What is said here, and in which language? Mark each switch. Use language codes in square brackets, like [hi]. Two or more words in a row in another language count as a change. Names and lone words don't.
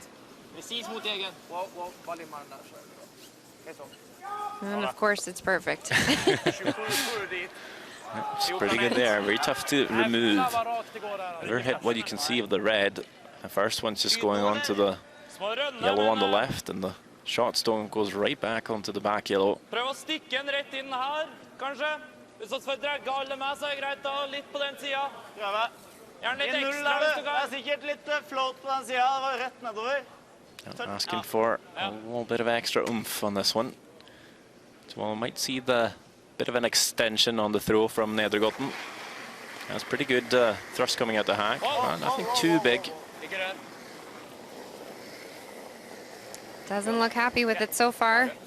[en] And of course it's perfect. It's pretty good there. Very tough to remove. Never hit what you can see of the red. The first one's just going on to the yellow on the left, and the shot stone goes right back onto the back yellow. [no] Prøv å stikke en rett inn her, kanskje. Hvis du får dra gale med, så er det greit da, litt på den siden. Prøve. Gjerne litt ekstra hvis du kan. Det er sikkert litt float på den siden, det var rett nedover. [en] Yeah, asking for a little bit of extra oomph on this one. So we might see the bit of an extension on the throw from Nedergotten. That's pretty good thrust coming out the hack. Nothing too big. Doesn't look happy with it so far.